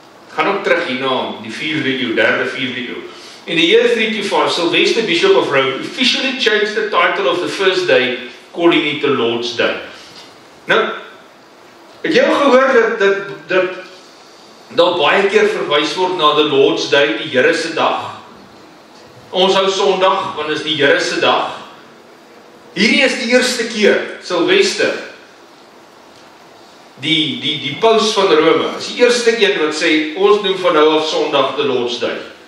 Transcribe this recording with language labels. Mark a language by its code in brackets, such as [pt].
[af] Gaan ook terug hierna, die 4de eeu, 3de, 4de eeu. [en] In the year 325, Sylvester, Bishop of Rome, officially changed the title of the first day, calling it the Lord's Day. [af] Nou, het jy al gehoor dat daar baie keer verwys word na [en] the Lord's Day, [af] die Here se dag? Ons hou Sondag, want is die Here se dag. Hierdie is die eerste keer, Sylvester, die paus van Rome, is die eerste een wat sê, ons noem van nou af Sondag [en] the Lord's Day.